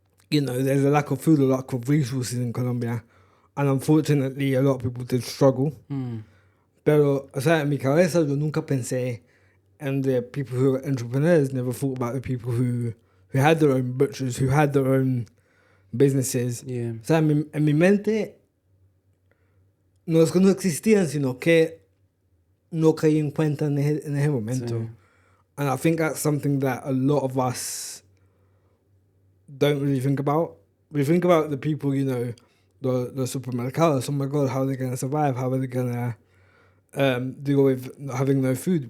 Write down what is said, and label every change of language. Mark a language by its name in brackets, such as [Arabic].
[English] There's a lack of food, a lack of resources in Colombia, and unfortunately a lot of people did struggle. [Spanish] Pero, o sea, en mi cabeza yo nunca pensé, [English] and the people who are entrepreneurs never thought about the people who had their own butchers, who had their own businesses. Yeah. [Spanish] O sea, en mi mente, no es que no existían, sino que no caí en cuenta en ese momento. Sí. [English] And I think that's something that a lot of us don't really think about. We think about the people, [Spanish] los supermercados. [English] Oh my God, how are they going to survive? How are they going to deal with having no food?